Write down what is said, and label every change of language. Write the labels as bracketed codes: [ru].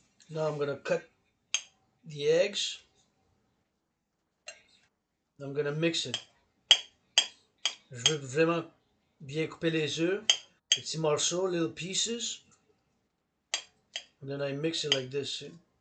[en] Now I'm gonna cut the eggs. I'm gonna mix it. [fr] Je veux vraiment bien couper les œufs. Des petits morceaux, [en] little pieces. And then I mix it like this. See?